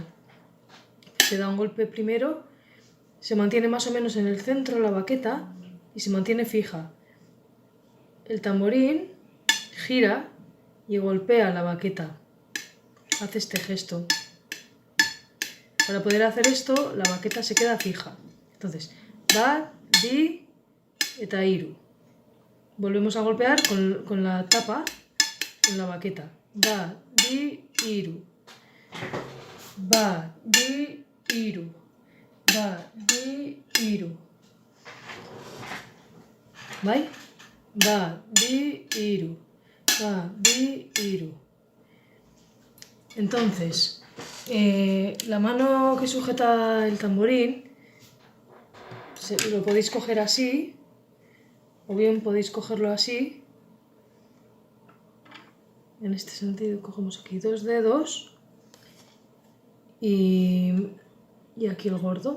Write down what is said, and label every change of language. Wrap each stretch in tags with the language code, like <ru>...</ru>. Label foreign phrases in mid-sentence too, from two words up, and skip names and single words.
<es>Se da un golpe primero, se mantiene más o menos en el centro la baqueta y se mantiene fija. El tamborín gira y golpea la baqueta. Hace este gesto. Para poder hacer esto, la baqueta se queda fija. Entonces,</es> <eu>bat, di, eta iru.</eu> <es>Volvemos a golpear con la tapa en la baqueta.</es> <eu>Bat, di, iru. Bat, di, iru. Bat, di, iru.</eu> <es>¿Vale?</es> <eu>Bat, di, iru. Bat, di, iru.</eu> <es>Entonces, la mano que sujeta el tamborín lo podéis coger así, o bien podéis cogerlo así. En este sentido cogemos aquí 2 dedos y aquí el gordo.</es>